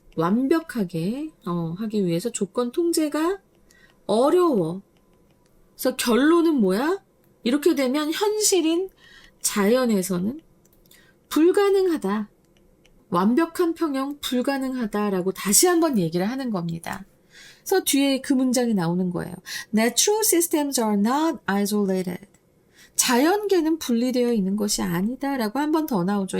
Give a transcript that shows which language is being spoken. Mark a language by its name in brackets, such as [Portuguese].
[Korean] 완벽하게 하기 위해서 조건 통제가 어려워. 그래서 결론은 뭐야? 이렇게 되면 현실인 자연에서는 불가능하다. 완벽한 평형 불가능하다라고 다시 한번 얘기를 하는 겁니다. 그래서 뒤에 그 문장이 나오는 거예요. [English] Natural systems are not isolated. [Korean] 자연계는 분리되어 있는 것이 아니다라고 한 번 더 나오죠.